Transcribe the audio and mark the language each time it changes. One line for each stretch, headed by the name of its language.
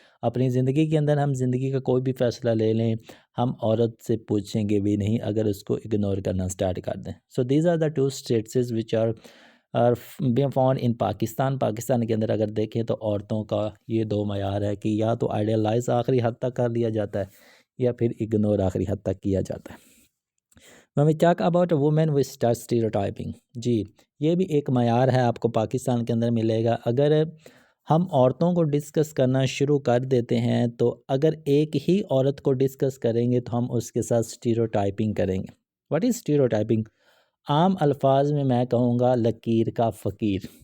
Urdu: اپنی زندگی کے اندر ہم زندگی کا کوئی بھی فیصلہ لے لیں، ہم عورت سے پوچھیں گے بھی نہیں اگر اس کو اگنور کرنا سٹارٹ کر دیں.
English: So these are the 2 states which are being found in Pakistan.
Urdu: Pakistan کے اندر اگر دیکھیں تو عورتوں کا یہ 2 معیار ہے کہ یا تو آئیڈیلائز آخری حد تک کر لیا جاتا ہے یا پھر اگنور آخری حد تک کیا جاتا ہے.
English: When we talk about a woman we start stereotyping.
Urdu: جی یہ بھی ایک معیار ہے، آپ کو پاکستان کے اندر ملے گا. اگر ہم عورتوں کو ڈسکس کرنا شروع کر دیتے ہیں تو اگر ایک ہی عورت کو ڈسکس کریں گے تو ہم اس کے ساتھ اسٹیریوٹائپنگ کریں گے.
English: What is stereotyping?
Urdu: عام الفاظ میں میں کہوں گا لکیر کا فقیر.